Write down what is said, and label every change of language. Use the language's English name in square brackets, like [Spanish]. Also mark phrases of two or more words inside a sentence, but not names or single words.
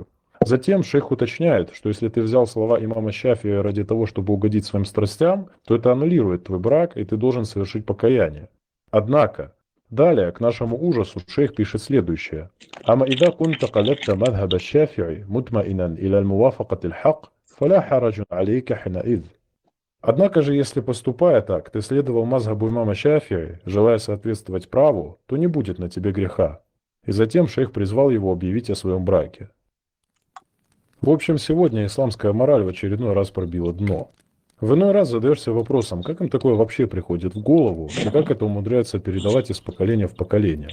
[Russian] Затем шейх уточняет, что если ты взял слова имама Шафии ради того, чтобы угодить своим страстям, то это аннулирует твой брак, и ты должен совершить покаяние. Однако, далее, к нашему ужасу, шейх пишет следующее. [Arabic] «أما إذا كنت قلدت مذهب الشافعي مطمئنا إلى موافقة الحق، فلا حرج عليك حينئذ». [Russian] Однако же, если поступая так, ты следовал мазхабу имама Шафии, желая соответствовать праву, то не будет на тебе греха. И затем шейх призвал его объявить о своем браке. В общем, сегодня исламская мораль в очередной раз пробила дно. В иной раз задаешься вопросом, как им такое вообще приходит в голову, и как это умудряется передавать из поколения в поколение.